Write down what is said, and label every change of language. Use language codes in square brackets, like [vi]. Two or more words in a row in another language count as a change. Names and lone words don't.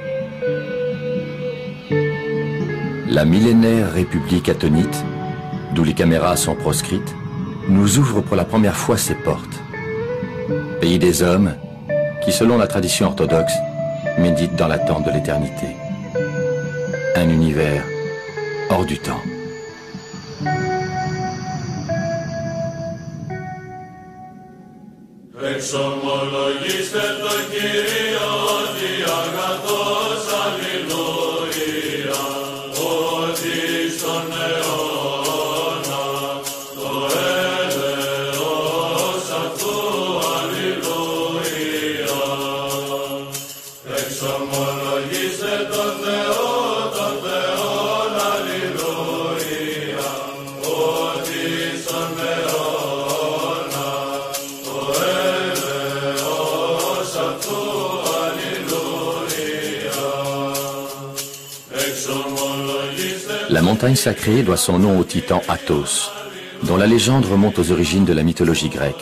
[fr] La millénaire République attonite, d'où les caméras sont proscrites, nous ouvre pour la première fois ses portes. Pays des hommes qui, selon la tradition orthodoxe, méditent dans l'attente de l'éternité. Un univers hors du temps. [el] Εξομολογήστε το Κύριο ότι αγαθός αλληλούια, ότι στον αιώνα το έλεος αυτού αλληλούια. Εξομολογήστε το Θεό, τον Θεόν αλληλούια, ότι στον αιώνα [fr] La montagne sacrée doit son nom au titan Athos, dont la légende remonte aux origines de la mythologie grecque.